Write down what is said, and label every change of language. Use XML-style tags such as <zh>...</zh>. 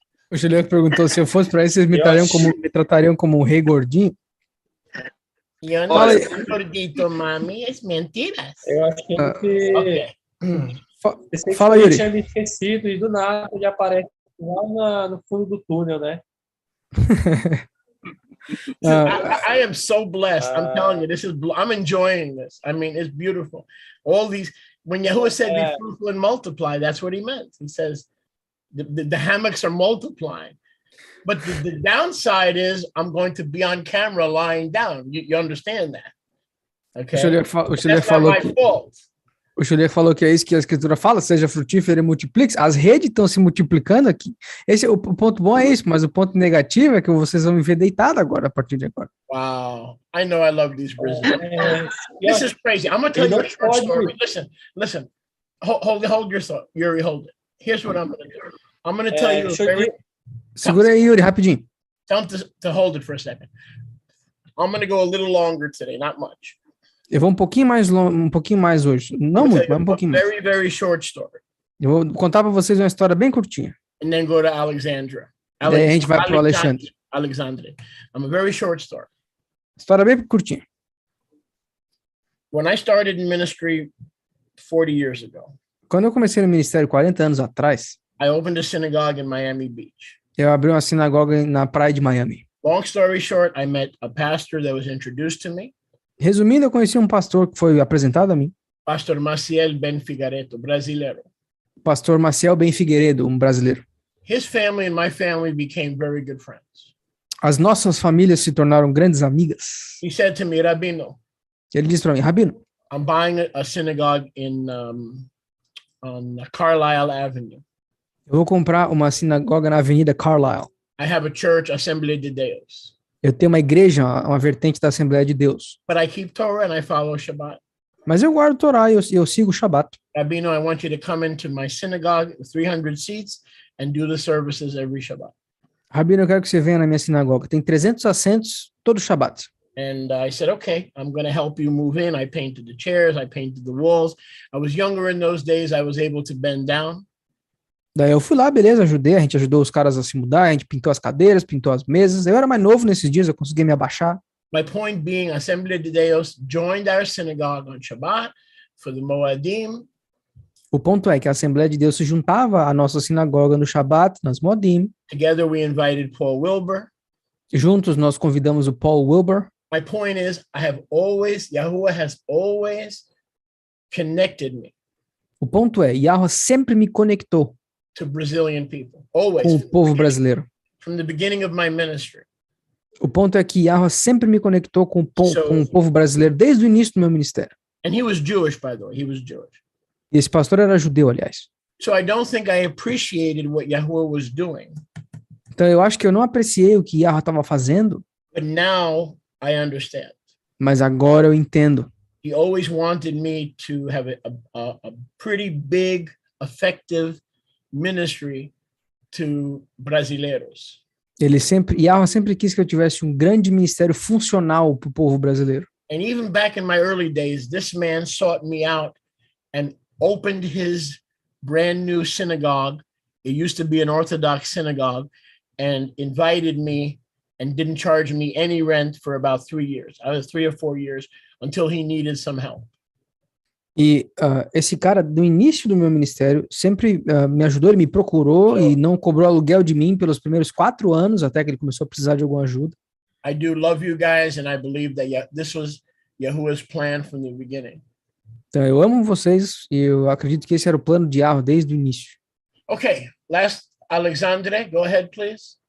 <pt>O Juliano perguntou se eu fosse para aí, vocês me tratariam como um rei gordinho? Eu não sou gordito, mami, é mentiras. Eu achei que Fala, Yuri. tinha me esquecido e do nada ele aparece lá no fundo do túnel, né?</pt> <en>I am so blessed. I'm telling you, I'm enjoying this. I mean, it's beautiful. All these, when Yahuwah said be fruitful and multiply, that's what he meant. He says the hammocks are multiplying. But the downside is I'm going to be on camera lying down. You understand that? Okay. That's not my fault.</en> <pt>O Juliano falou que é isso que a escritura fala, seja frutífero e multiplique. As redes estão se multiplicando aqui. O ponto bom é isso, mas o ponto negativo é que vocês vão me ver deitado agora, a partir de agora.</pt> <en>Wow. I know I love these Brazilians. This is crazy. I'm going to tell you a short story. Listen. Hold your thought. Yuri, hold it. Here's what I'm going to do. I'm going to tell you a very...</en> <pt>Segura aí, Yuri, rapidinho.</pt> <en>Tell him to hold it for a second. I'm going to go a little longer today, not much.</en> <pt>Eu vou um pouquinho mais hoje. Não muito, mas um pouquinho mais.</pt> <en>Very, very short story.</en> <pt>Eu vou contar para vocês uma história bem curtinha.</pt> <en>And then go to Alexandra.</en> <pt>Daí a gente vai para o Alexandre.</pt> <en>Alexandre. I'm a very short story.</en> <pt>História bem curtinha.</pt> <en>When I started in ministry 40 years ago.</en> <pt>Quando eu comecei no ministério 40 anos atrás,</pt> <en>I opened a synagogue in Miami Beach.</en> <pt>Eu abri uma sinagoga na praia de Miami.</pt> <en>Long story short, I met a pastor that was introduced to me.</en> <pt>Resumindo, eu conheci um pastor que foi apresentado a mim. Pastor Maciel Ben Figueiredo, brasileiro. Pastor Maciel Ben Figueiredo, um brasileiro.</pt> <en>His family and my family became very good friends.</en> <pt>As nossas famílias se tornaram grandes amigas.</pt> <en>He said to me, Rabino.</en> <pt>Ele disse para mim, Rabino.</pt> <en>I'm buying a synagogue on Carlisle Avenue.</en> <pt>Eu vou comprar uma sinagoga na Avenida Carlisle.</pt> <en>I have a church, Assembleia de Deus.</en> <pt>Eu tenho uma igreja, uma vertente da Assembleia de Deus.</pt> <en>But I keep Torah and I follow Shabbat.</en> <pt>Mas eu guardo Torá e eu sigo o Shabbat.</pt> <en>Rabino, I want you to come into my synagogue, 300 seats, and do the services every Shabbat.</en> <pt>Rabino, eu quero que você venha na minha sinagoga. Tem 300 assentos todo Shabbat.</pt> <en>And I said, okay, I'm going to help you move in. I painted the chairs, I painted the walls. I was younger in those days. I was able to bend down.</en> <pt>Daí eu fui lá, beleza, ajudei, a gente ajudou os caras a se mudar, a gente pintou as cadeiras, pintou as mesas. Eu era mais novo nesses dias, eu consegui me abaixar.</pt> <en>My point being, Assembleia de Deus joined our synagogue on Shabbat for the Moadim.</en> <pt>O ponto é que a Assembleia de Deus se juntava à nossa sinagoga no Shabbat, nas Moadim.</pt> <en>Together we invited Paul Wilbur.</en> <pt>Juntos nós convidamos o Paul Wilbur.</pt> <en>My point is, Yahuwah has always connected me.</en> <pt>O ponto é, Yahuwah sempre me conectou</pt> <en>to Brazilian people, always.</en> <pt>Com o povo brasileiro.</pt> <en>From the beginning of my ministry.</en> <pt>O ponto é que Yahuwah sempre me conectou com o povo brasileiro desde o início do meu ministério.</pt> <en>And he was Jewish, by the way. He was Jewish.</en> <pt>E esse pastor era judeu, aliás.</pt> <en>So I don't think I appreciated what Yahuwah was doing.</en> <pt>Então eu acho que eu não apreciei o que Yahuwah estava fazendo.</pt> <en>But now I understand.</en> <pt>Mas agora eu entendo.</pt> <en>He always wanted me to have a pretty big, effective ministry to brasileiros.</en> <pt>Yahuwah sempre quis que eu tivesse um grande ministério funcional para o povo brasileiro.</pt> <en>And even back in my early days, this man sought me out and opened his brand new synagogue. It used to be an Orthodox synagogue, and invited me and didn't charge me any rent for about 3 years. I was 3 or 4 years until he needed some help.</en> <pt>E esse cara, no início do meu ministério, sempre me ajudou, ele me procurou e não cobrou aluguel de mim pelos primeiros 4 anos, até que ele começou a precisar de alguma ajuda.</pt> <en>I do love you guys, and I believe that this was Yahuwah's plan from the beginning.</en> <pt>Então, eu amo vocês e eu acredito que esse era o plano de Yahweh desde o início.</pt> <en>Okay, last, Alexandre, go ahead, please.</en>